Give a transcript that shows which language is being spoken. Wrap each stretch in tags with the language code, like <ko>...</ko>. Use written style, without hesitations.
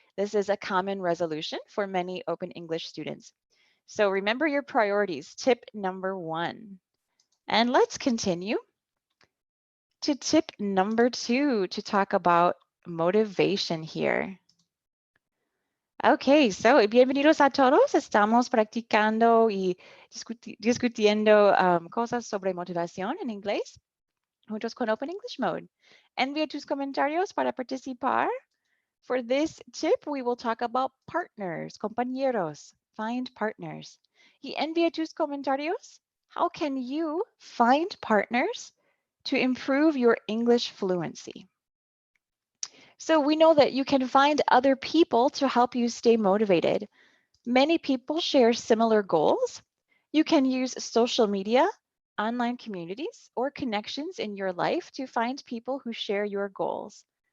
<en>This is a common resolution for many Open English students. So remember your priorities, tip number 1. And let's continue to tip number 2 to talk about motivation here.</en> <es>Okay, so bienvenidos a todos. Estamos practicando y discutiendo cosas sobre motivación en inglés juntos con Open English Mode. Envía tus comentarios para participar.</es> <en>For this tip, we will talk about partners, compañeros, find partners.</en> <es>Y envía tus comentarios.</es> <en>How can you find partners to improve your English fluency? So we know that you can find other people to help you stay motivated. Many people share similar goals. You can use social media, online communities, or connections in your life to find people who share your goals.</en>